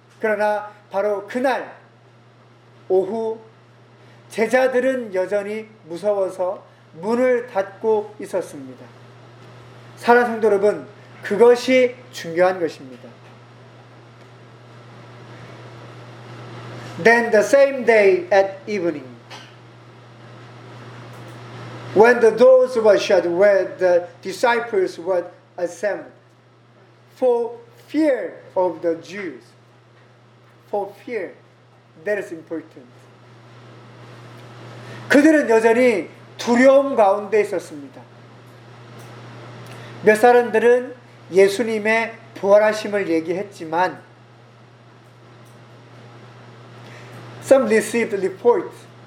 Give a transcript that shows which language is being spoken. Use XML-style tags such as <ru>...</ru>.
<ko>그러나 바로 그날 오후 제자들은 여전히 무서워서 문을 닫고 있었습니다. 사랑하는 성도 여러분, 그것이 중요한 것입니다.</ko> <en>Then the same day at evening, when the doors were shut, where the disciples were assembled, for fear of the Jews. For fear, that is important.</en> <ko>그들은 여전히 두려움 가운데 있었습니다. 몇 사람들은 예수님의 부활하심을 얘기했지만,</ko> <en>some received reports.</en>